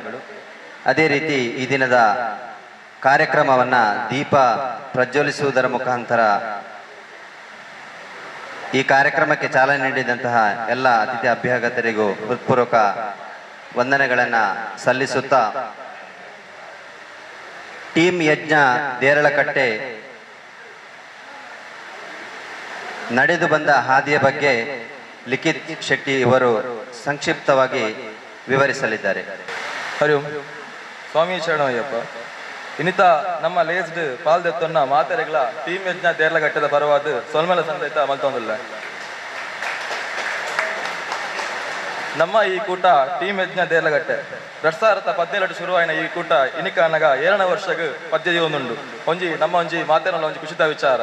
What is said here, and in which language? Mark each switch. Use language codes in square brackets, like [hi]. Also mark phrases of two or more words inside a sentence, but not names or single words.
[kn] ಅದೇ ರೀತಿ ಈ ದಿನದ ಕಾರ್ಯಕ್ರಮವನ್ನು ದೀಪ ಪ್ರಜ್ವಲಿಸುವುದರ ಮುಖಾಂತರ ಈ ಕಾರ್ಯಕ್ರಮಕ್ಕೆ ಚಾಲನೆ ನೀಡಿದಂತಹ ಎಲ್ಲ ಅತಿಥಿ ಅಭ್ಯಾಗತರಿಗೂ ಹೃತ್ಪೂರ್ವಕ ವಂದನೆಗಳನ್ನು ಸಲ್ಲಿಸುತ್ತಾ ಟೀಮ್ ಯಜ್ಞ ದೇರಳಕಟ್ಟೆ ನಡೆದು ಬಂದ ಹಾದಿಯ ಬಗ್ಗೆ ಲಿಖಿತ್ ಶೆಟ್ಟಿ ಇವರು ಸಂಕ್ಷಿಪ್ತವಾಗಿ ವಿವರಿಸಲಿದ್ದಾರೆ. ಹರಿ ಓಂ. ಸ್ವಾಮಿ ಶರಣಯ್ಯಪ್ಪ. [tcy] ಇನ್ನಿತ ನಮ್ಮ ಲೇಸ್ಡ್ ಪಾಲ್ದೆತ್ತನ್ನ ಮಾತೆರೆಗಳ ಟೀಮ್ ಯಜ್ಞ ದೇರ್ಲಗಟ್ಟದ ಪರವಾದ ಸೊಲ್ಮೆಲ ಸಂದೈತ ಮಲ್ತೊಂದಿಲ್ಲ. ನಮ್ಮ ಈ ಕೂಟ ಟೀಮ್ ಯಜ್ಞ ದೇರ್ಲಗಟ್ಟೆ 2017 ಶುರುವಾಯಿನ ಈ ಕೂಟ ಇನಿಕ ಅನ್ನಗ 7ನೇ ವರ್ಷಕ್ಕೆ ಪದ್ಯದಿ ಒಂದುಂಡು ಒಂಜಿ ನಮ್ಮ ಒಂಜಿ ಮಾತೆರಲ್ಲ ಒಂಜಿ ಖುಷಿತ ವಿಚಾರ.